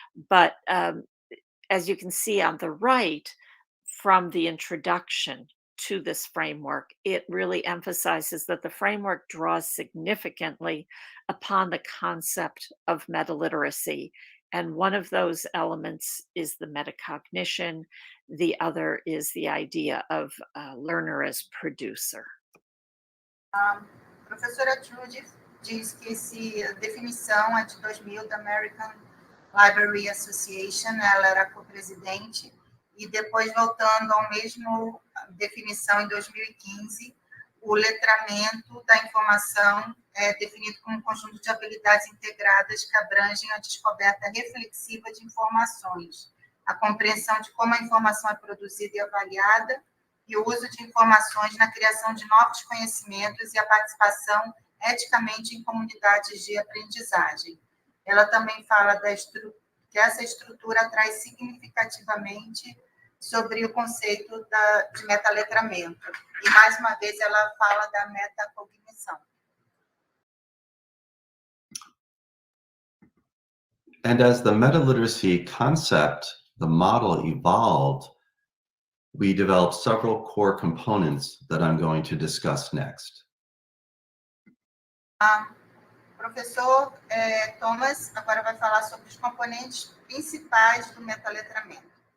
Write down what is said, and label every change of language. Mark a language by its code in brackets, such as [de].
[en] But as you can see on the right, from the introduction to this framework, it really emphasizes that the framework draws significantly upon the concept of metaliteracy. And one of those elements is the metacognition. The other is the idea of learner as producer. [pt] Professora Trudy diz que essa definição é de 2000 da American Library Association, ela era co-presidente, e depois voltando ao mesmo definição em 2015, o letramento da informação é definido como um conjunto de habilidades integradas que abrangem a descoberta reflexiva de informações, a compreensão de como a informação é produzida e avaliada, e o uso de informações na criação de novos conhecimentos e a participação eticamente em comunidades de aprendizagem. Ela também fala que essa estrutura atrai significativamente sobre o conceito de metaletramento. E, mais uma vez, ela fala da metacognição. [en] And as the metaliteracy concept, the model evolved, we developed several core components that I'm going to discuss next. [pt] Professor Thomas agora vai falar sobre os componentes principais do metaletramento.